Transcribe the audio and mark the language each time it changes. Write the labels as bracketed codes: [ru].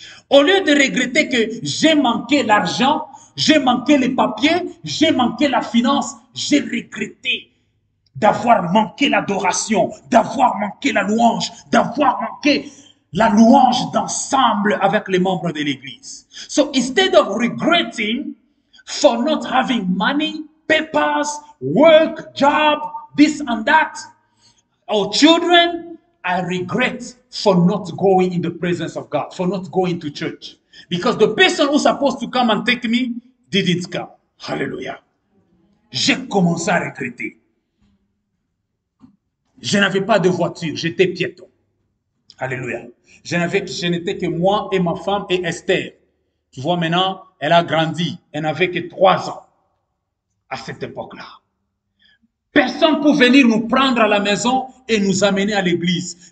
[fr] Au lieu de regretter que j'ai manqué l'argent, j'ai manqué les papiers, j'ai manqué la finance, j'ai regretté d'avoir manqué l'adoration, d'avoir manqué la louange, d'avoir manqué la louange d'ensemble avec les membres de l'église. [en] So instead of regretting for not having money, papers, work, job, this and that, or children, I regret for not going in the presence of God, for not going to church. Because the person who's supposed to come and take me didn't come. Hallelujah. [fr] J'ai commencé à regretter. Je n'avais pas de voiture, j'étais piéton. Alléluia. Je n'étais que moi et ma femme et Esther. Tu vois maintenant, elle a grandi. Elle n'avait que 3 ans à cette époque-là. Personne pour venir nous prendre à la maison et nous amener à l'église.